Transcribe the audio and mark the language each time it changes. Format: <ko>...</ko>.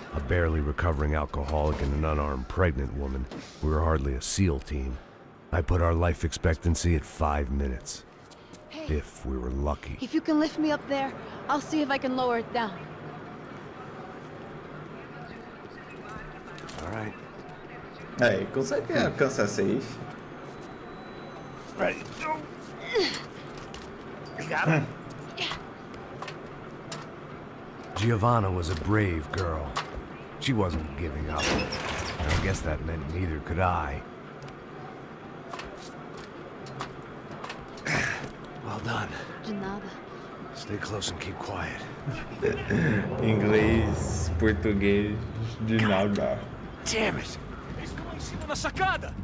<en>A barely recovering alcoholic and an unarmed pregnant woman. We were hardly a SEAL team. I put our life expectancy at 5 minutes. Hey, If we were lucky. if you can lift me up there, I'll see if I can lower it down. All right.</en> <pt>Aí, consegue alcançar safe?</pt> <en>Ready. Go. You got it? Giovanna was a brave girl. She wasn't giving up. And I guess that meant neither could I. Well done.</en> <pt>De nada.</pt> <en>Stay close and keep quiet.</en> <pt>Inglês, português, de nada.</pt> <en>Damn it!</en> <pt>Eles estão lá em cima na sacada!</pt>